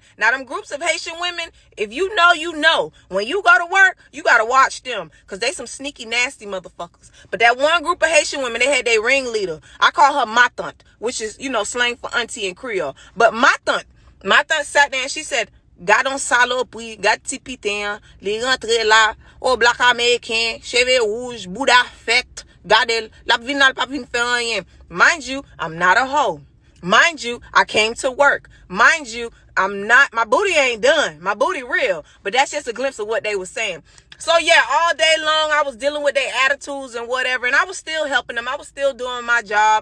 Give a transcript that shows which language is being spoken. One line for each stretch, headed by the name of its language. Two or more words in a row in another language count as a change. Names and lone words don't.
English: Now, them groups of Haitian women, if you know, you know. When you go to work, you gotta watch them because they some sneaky, nasty motherfuckers. But that one group of Haitian women, they had their ringleader. I call her Matante, which is, you know, slang for auntie in Creole. But Matante sat there and she said,
Haitian Creole: Gadon salopi, gad tipitin, li rentre la, au black américain, cheveux rouge, Bouddha fect, gadel, la vinal pa vin fè rien.
English: Mind you, I'm not a hoe. Mind you, I came to work. Mind you, my booty ain't done. My booty real. But that's just a glimpse of what they were saying. So yeah, all day long I was dealing with their attitudes and whatever, and I was still helping them. I was still doing my job.